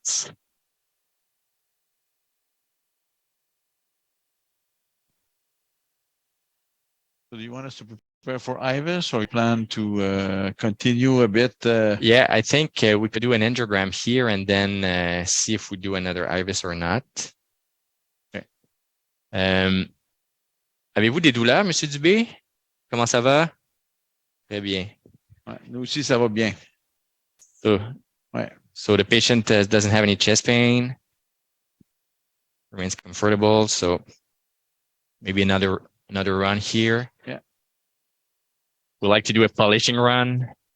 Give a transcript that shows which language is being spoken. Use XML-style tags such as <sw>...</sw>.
<en>So do you want us to prepare for IVUS, or you plan to continue a bit? Yeah, I think we could do an angiogram here and then see if we do another IVUS or not. Okay.</en> <fr>Avez-vous des douleurs, Monsieur Dubé? Comment ça va? Très bien. Ouais, nous aussi, ça va bien.</fr> <en>So the patient doesn't have any chest pain, remains comfortable. So maybe another run here. Yeah. We like to do a polishing run.</en>